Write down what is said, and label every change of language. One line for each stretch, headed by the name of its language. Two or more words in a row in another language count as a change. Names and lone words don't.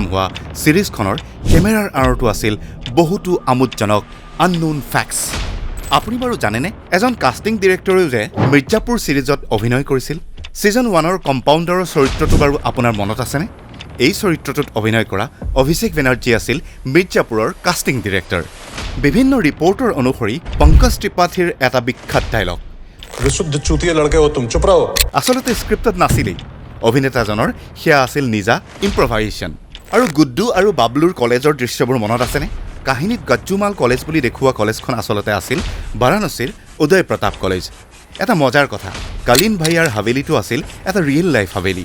Assamese: হোৱা ছিৰিজখনৰ কেমেৰাৰ আঁৰতো আছিল বহুতো আমোদজনক
English: unknown facts
Assamese: আপুনি বাৰু জানেনে এজন কাষ্টিং ডিৰেক্টৰেও যে মিৰ্জাপুৰ ছিৰিজত অভিনয় কৰিছিল ছিজন 1ৰ কম্পাউণ্ডাৰৰ চৰিত্ৰটো বাৰু আপোনাৰ মনত আছেনে এই চৰিত্ৰটোত অভিনয় কৰা অভিষেক বেনাৰ্জী আছিল মিৰ্জাপুৰৰ
English: casting director
Assamese: বিভিন্ন ৰিপৰ্টৰ অনুসৰি পংকজ ত্ৰিপাঠীৰ এটা বিখ্যাত ডায়লগ
Hindi: विशुद्ध चूतिया लड़के हो तुम चुप रहो
Assamese: আচলতে স্ক্ৰিপ্টত নাছিলেই অভিনেতাজনৰ সেয়া আছিল নিজা ইম্প্ৰভাইজেশ্যন আৰু গুড্ডু আৰু বাবলুৰ কলেজৰ দৃশ্যবোৰ মনত আছেনে কাহিনীত গজ্জুমাল কলেজ বুলি দেখুওৱা কলেজখন আচলতে আছিল বাৰাণসীৰ উদয় প্ৰতাপ কলেজ এটা মজাৰ কথা কালীন ভাইয়াৰ হাভেলিটো আছিল এটা
English: real life
Assamese: হাভেলি